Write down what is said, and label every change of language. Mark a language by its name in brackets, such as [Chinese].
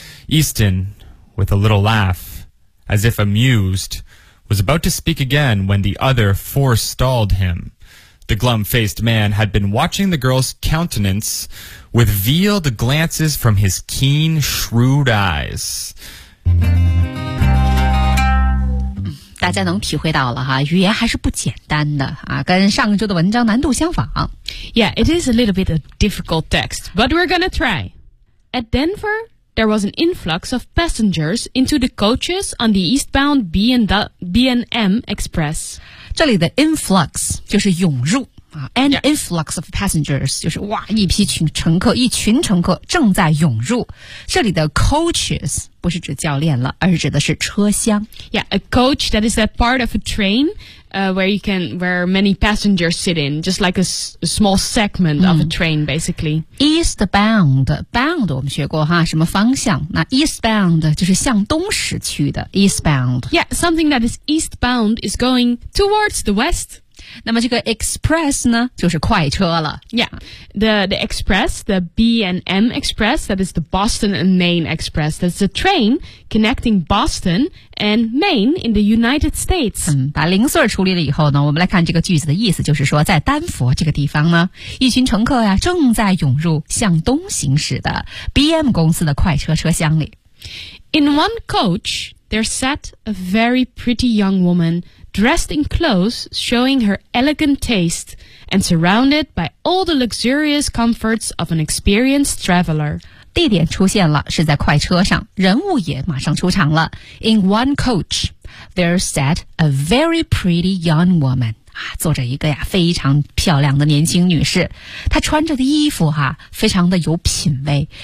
[English] Easton, with a little laugh, as if amused, was about to speak again when the other forestalled him. The glum-faced man had been watching the girl's countenance with veiled glances from his keen, shrewd eyes. [Chinese] 大家能体会到了哈，语言还是不简单的啊，跟上周的文章难度相仿。 [English] Yeah, it is a little bit a difficult text, but we're gonna try. At Denver, there was an influx of passengers into the coaches on the eastbound B&M Express. [Chinese] 这里的 influx 就是涌入啊 ， [English] an influx of passengers [Chinese] 就是哇，一批群乘客，一群乘客正在涌入。这里的 coaches 不是指教练了，而指的是车厢。 [English] Yeah, a coach that is that part of a train, where many passengers sit in, just like a small segment of a train, basically. [Chinese] Eastbound 我们学过哈，什么方向？那 eastbound 就是向东驶去的 eastbound. [English] Yeah, something that is eastbound is going towards the west. [Chinese] 那么这个 express 呢就是快车了 [English] Yeah, the express, the B&M express, that is the Boston and Maine express. That's a train connecting Boston and Maine in the United States. [Chinese] 把零碎处理了以后呢，我们来看这个句子的意思，就是说在丹佛这个地方呢，一群乘客呀正在涌入向东行驶的 BM 公司的快车车厢里。 [English] In one coach, there sat a very pretty young womandressed in clothes, showing her elegant taste, and surrounded by all the luxurious comforts of an experienced traveler. [Chinese] 地点出现了，是在快车上，人物也马上出场了。 [English] In one coach, there sat a very pretty young woman. [Chinese] 啊，坐着一个呀，非常漂亮的年轻女士。她穿着的衣服哈，非常的有品味。